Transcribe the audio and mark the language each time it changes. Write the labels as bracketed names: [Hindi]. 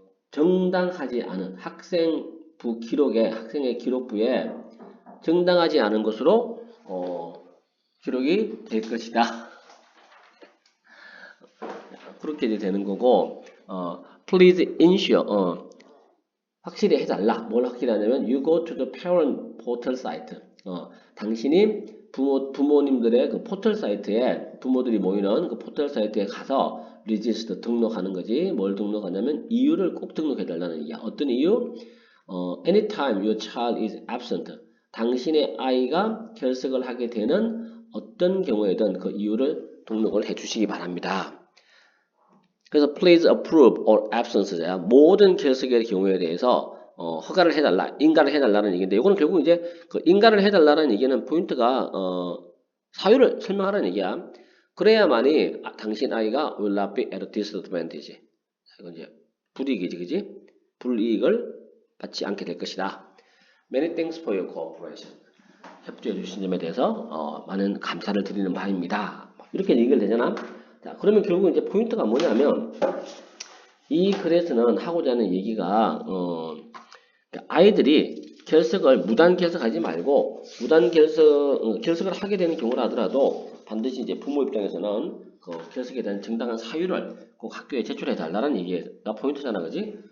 [Korean] 정당하지 않은 학생부 기록에, 학생의 기록부에 정당하지 않은 것으로 기록이 될 것이다. 그렇게 되는 거고, [English] please ensure, [Korean] 확실히 해달라. 뭘 확실히 하냐면 [English] you go to the parent portal site. [Korean] 당신이 부모님들의 그 포털 사이트에 부모들이 모이는 그 포털 사이트에 가서 register 등록하는 거지. 뭘 등록하냐면 이유를 꼭 등록해달라는 얘기야. 어떤 이유? [English] anytime your child is absent. [Korean] 당신의 아이가 결석을 하게 되는 어떤 경우에든 그 이유를 등록을 해주시기 바랍니다. 그래서 [English] please approve or absence야. [Korean] 모든 결석의 경우에 대해서 허가를 해달라, 인가를 해달라는 얘기인데, 이거는 결국 이제 그 인가를 해달라는 얘기는 포인트가 사유를 설명하라는 얘기야. 그래야만이 당신 아이가 [English] will not be at a disadvantage. [Korean] 이건 이제 불이익이지, 그지? 불이익을 받지 않게 될 것이다. [English] Many thanks for your cooperation. [Korean] 협조해 주신 점에 대해서 많은 감사를 드리는 바입니다. 이렇게 얘기를 되잖아. 자, 그러면 결국 이제 포인트가 뭐냐면 이 글에서는 하고자 하는 얘기가 아이들이 결석을 무단 결석하지 말고 무단 결석을 하게 되는 경우라 하더라도 반드시 이제 부모 입장에서는 그 결석에 대한 정당한 사유를 꼭 학교에 제출해 달라는 얘기가 포인트잖아, 그지?